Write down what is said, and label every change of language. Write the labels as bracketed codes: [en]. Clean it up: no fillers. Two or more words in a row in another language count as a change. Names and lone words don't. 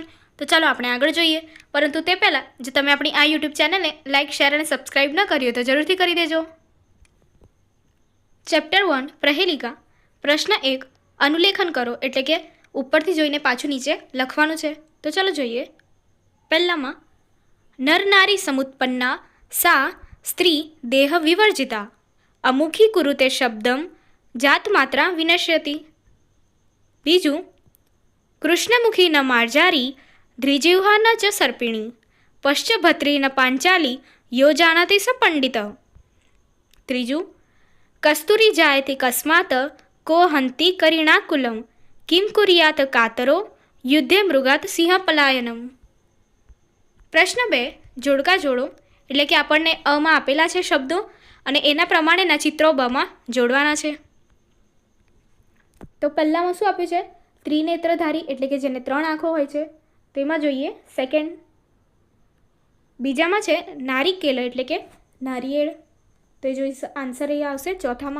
[gu] તો ચાલો આપણે આગળ જોઈએ, પરંતુ તે પહેલાં જો તમે આપણી આ યુટ્યુબ ચેનલને લાઇક, શેર અને સબસ્ક્રાઇબ ન કરી હોય તો જરૂરથી કરી દેજો। ચેપ્ટર 1 પ્રહેલિકા પ્રશ્ન 1 અનુલેખન કરો, એટલે કે ઉપરથી જોઈને પાછું નીચે લખવાનું છે। તો ચાલો જોઈએ। [sa] પહેલામાં नर नारी समुत्पन्ना सा स्त्री देह विवर्जिता अमुखी कुरुते शब्दम जात मात्रा विनश्यति। बीजू कृष्णमुखी न मार्जारी द्विजिह्वा न च सर्पिणी पश्चभत्री न पांचाली यो जानाति स पंडित। त्रीजू कस्तूरी जायते कस्मात् को हंति करिणाकुलं किं कुर्यात् कातरो युद्धे मृगात् सिंह पलायनम। [gu] પ્રશ્ન 2 જોડકાં જોડો, એટલે કે આપણને અમાં આપેલા છે શબ્દો અને એના પ્રમાણેના ચિત્રો બમાં જોડવાના છે। તો પહેલામાં શું આપ્યું છે? ત્રિનેત્રધારી, એટલે કે જેને 3 આંખો હોય છે તેમાં જોઈએ સેકન્ડ। બીજામાં છે નારિકેળ, એટલે કે નારિયેળ, તો જોઈ [en] answer A [gu] આવશે ચોથામાં।